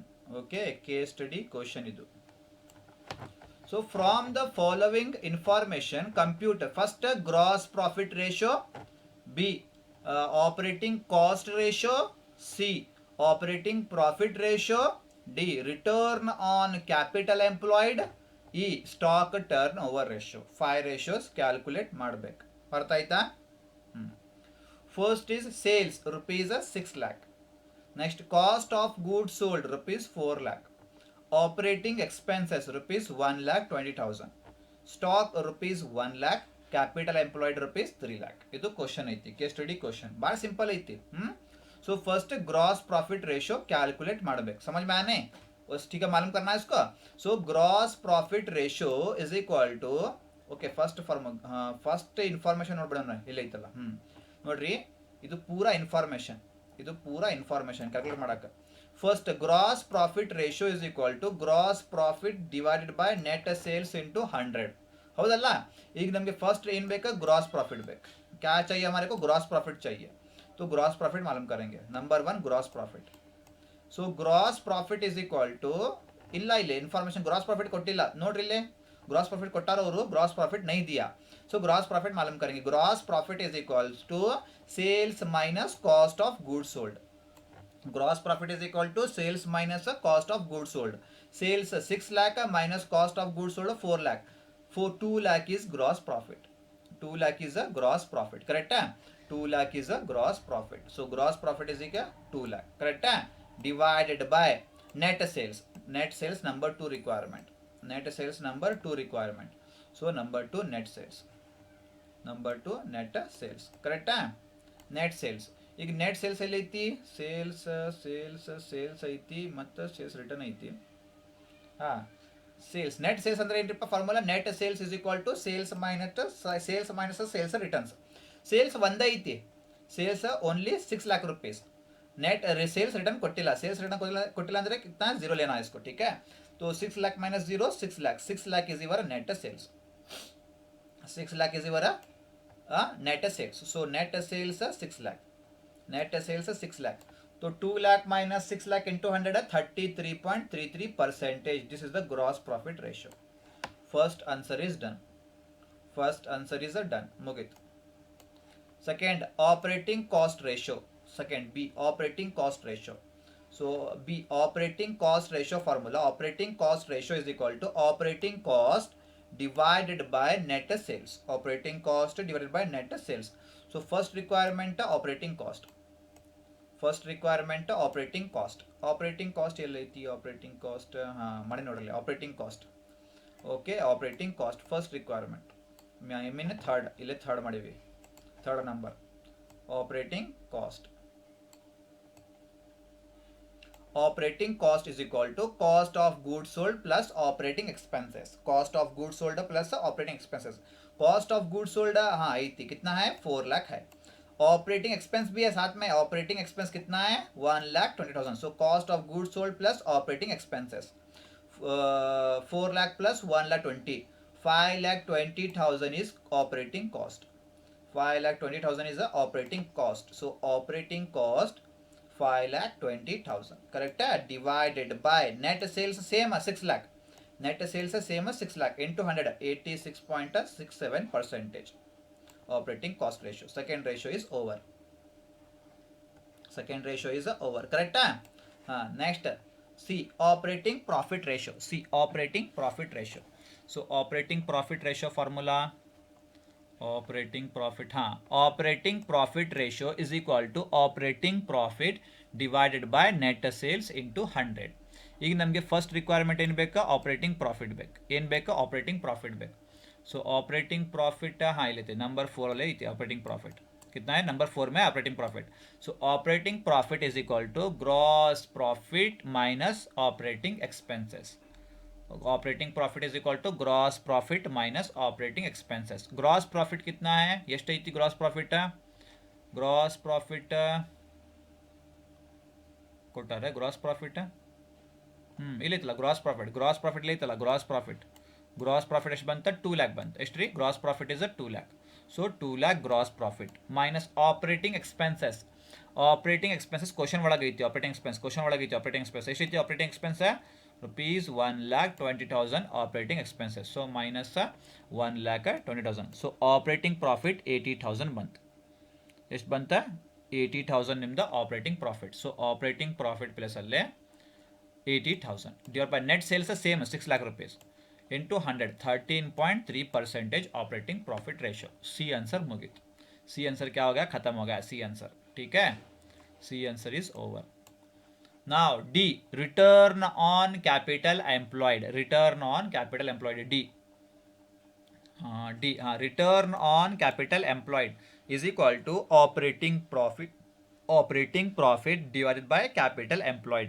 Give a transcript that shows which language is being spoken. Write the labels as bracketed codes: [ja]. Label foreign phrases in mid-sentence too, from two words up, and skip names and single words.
[en] Okay, case study question idu. So from the following information, compute first gross profit ratio, B operating cost ratio, C operating profit ratio, D return on capital employed, E stock turnover ratio. [kn] 5 [en] ratios calculate [kn] ಮಾಡಬೇಕು. ಅರ್ಥ ಆಯ್ತಾ? [en] First is sales rupees 6 lakh. Next, cost of goods sold rupees 4 lakh. Operating expenses rupees 1 lakh 20,000. Stock rupees 1 lakh. Capital employed rupees 3 lakh. [kn] ಇದು ಕ್ವಶನ್ ಐತಿ, [en] case study question [kn] ಭಾಳ ಸಿಂಪಲ್ ಐತಿ. [en] so first gross profit ratio calculate ಮಾಡಬೇಕು. [hi] समझ में आने? बस ठीक है, मालूम करना है इसको. [en] so gross profit ratio is equal to, okay first information [kn] ನೋಡ್ಬಿಡೋಣ ಇಲ್ಲ ಐತಲ್ಲ. ನೋಡ್ರಿ, ಇದು ಪೂರಾ ಇನ್ಫಾರ್ಮೇಷನ್ ಕ್ಯಾಲ್ಕುಲೇಟ್ ಮಾಡಕ್ಕೆ. [en] first gross profit ratio is equal to gross profit divided by net sales into 100. [kn] ಹೌದಲ್ಲ? ಈಗ ನಮಗೆ ಫಸ್ಟ್ ಏನು ಬೇಕು? [en] gross profit [kn] ಬೇಕು. [hi] क्या चाहिए हमारे को? [en] gross profit [hi] चाहिए. तो [en] gross profit [hi] मालूम करेंगे. [en] number 1 gross profit. so gross profit is equal to, [kn] ಇಲ್ಲ ಇಲ್ಲಿ [en] information gross profit [kn] ಕೊಟ್ಟಿಲ್ಲ ನೋಡ್ರಿ. ಇಲ್ಲಿ [en] gross profit [kn] ಕೊಟ್ಟಾರ ಅವರು, [en] gross profit [hi] नहीं दिया. [en] so gross profit [hi] मालूम करेंगे. [en] gross profit is equals to sales minus cost of goods sold. gross profit is equal to sales minus cost of goods sold. sales 6 lakh minus cost of goods sold 4 lakh. 2 lakh is gross profit. 2 lakh is a gross profit. Correct? 2 lakh is a gross profit. So gross profit is equal 2 lakh. Correct? Divided by net sales. Net sales number 2 requirement. Net sales number 2 requirement. So number 2 net sales. Number 2 net sales. Correct? Net sales. [kn] ಈಗ [en] net sales [kn] ಎಲ್ಲಿ ಐತಿ? ಸೇಲ್ಸ್ ಐತಿ ಮತ್ತು [en] sales return [kn] ಐತಿ. ಹಾಂ, [en] sales net sales [kn] ಅಂದ್ರೆ ಏನ್ರಿಪ್ಪ ಫಾರ್ಮುಲಾ? [en] net sales is equal to sales minus sales returns. ಸೇಲ್ಸ್ [kn] ಒಂದೇ ಐತಿ, [en] sales only 6 lakh rupees. net sales return ಕೊಟ್ಟಿಲ್ಲ. sales return [kn] ಕೊಟ್ಟಿಲ್ಲ ಅಂದ್ರೆ [hi] कितना 0 लेना है इसको. ठीक है, तो [en] 6 lakh minus 0 6 lakh. 6 lakh is your net sales. 6 lakh is your net sales. so net sales 6 lakh. net sales 6 lakh. तो 2 lakh minus 6 lakh into 100 33.33%. This is the gross profit ratio. First answer is done. Mugit. Second, operating cost ratio. Second, B operating cost ratio. So B operating cost ratio formula. Operating cost ratio is equal to operating cost divided by net sales. Operating cost divided by net sales. So first requirement operating cost. first requirement operating cost. operating cost [kn] ಎಲ್ಲೈತಿ? [en] operating cost [kn] ಮಾಡಿ ನೋಡಲಿ. [en] operating cost, okay operating cost first requirement. mean third, ಇಲ್ಲೇ ಥರ್ಡ್ ಮಾಡೀವಿ, third number operating cost. operating cost is equal to cost of goods sold plus operating expenses. cost of goods sold plus operating expenses. cost of goods sold [hi] हाँ आई थी, कितना है? 4 लाख है. [en] operating expense [hi] भी है साथ में. [en] operating expense [hi] कितना है? 1,20,000. [en] so cost of goods sold plus operating expenses 4 lakh plus 1,20,000. 5,20,000 is operating cost. 5,20,000 is the operating cost. So operating cost 5,20,000. Correct? Divided by net sales same 6 lakh. Net sales same 6 lakh into 100 86.67%. Operating cost ratio. Second ratio is over. Correct? Next, C operating profit ratio. So operating profit ratio formula. Operating profit ratio is equal to operating profit divided by net sales into 100. [kn] ಈಗ ನಮಗೆ [en] first requirement [kn] ಏನು ಬೇಕಾ? [en] operating profit [kn] ಬೇಕು. ಏನು ಬೇಕಾ? [en] operating profit ಬೇಕು. so operating profit [hi] हाँ लेते [en] number 4 ले operating profit [hi] कितना है? [en] number 4 में operating profit. so operating profit is equal to gross profit minus operating expenses. operating profit is equal to gross profit minus operating expenses. gross profit [hi] कितना है? [kn] ಎಷ್ಟು ಐತಿ [en] gross profit? gross profit ಕೊಟ್ಟಾರೆ. gross profit ಇಲ್ಲೈತಲ್ಲ gross profit ಇಲ್ಲೈತಲ್ಲ gross profit [kn] ಎಷ್ಟು ಬಂತ? [en] 2 lakh [kn] ಬಂತು. ಎಷ್ಟು ರೀ? [en] gross profit is 2 lakh. ಸೊ 2 lakh gross profit minus operating expenses. operating expenses question ಒಳಗೈತಿ operating expense question ಒಳಗೈತಿ operating expense ಎಷ್ಟೈತಿ operating expense rupees 1,20,000 operating expenses. So minus 1,20,000. So operating profit 80,000 ಬಂತು. [kn] ಎಷ್ಟು ಬಂತ 80,000 ನಿಮ್ದು [en] operating profit. so operating profit plus ಅಲ್ಲೇ 80,000 divide by net sales same 6 lakh rupees into 100 13.3% operating profit ratio. C answer मुगीत. C answer [hi] क्या हो गया खत्म हो गया [en] C answer. [hi] ठीक है [en] C answer is over. now D return on capital employed. return on capital employed D D हाँ return on capital employed is equal to operating profit divided by capital employed.